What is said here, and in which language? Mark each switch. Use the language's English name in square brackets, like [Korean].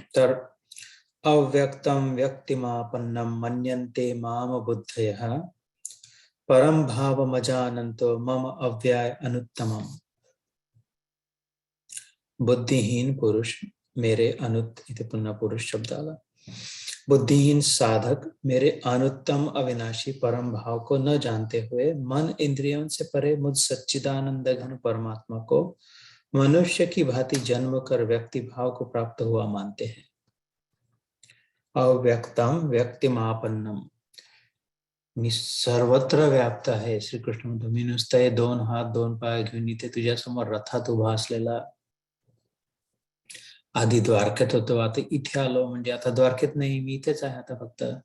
[Sanskrit] तर अव्यक्तम व्यक्तिमापन्नम मन्यन्ते माम बुद्धयः परम भावमजानन्तो मम अव्यय अनुत्तमम. [Marathi] बुद्धिहीन पुरुष मेरे इथे पुन्हा पुरुष शब्द आला. [Hindi] बुद्धिहीन साधक मेरे अनुत्तम अविनाशी परम भाव को न जानते हुए मन इंद्रियों से परे मुझ सच्चिदानंद घन परमात्मा को मनुष्य की भांति जन्म कर व्यक्ति भाव को प्राप्त हुआ मानते हैं. [Sanskrit] अव्यक्तम व्यक्तिमापन्नम, [Marathi] मी सर्वत्र व्याप्त आहे. श्रीकृष्ण म्हणतो, मी नुसतं 2 हात 2 पाय घेऊन इथे तुझ्या समोर रथात उभा असलेला. आधी द्वारकेत होतो, आता इथे आलो, म्हणजे आता द्वारकेत नाही, मी इथेच आहे आता फक्त.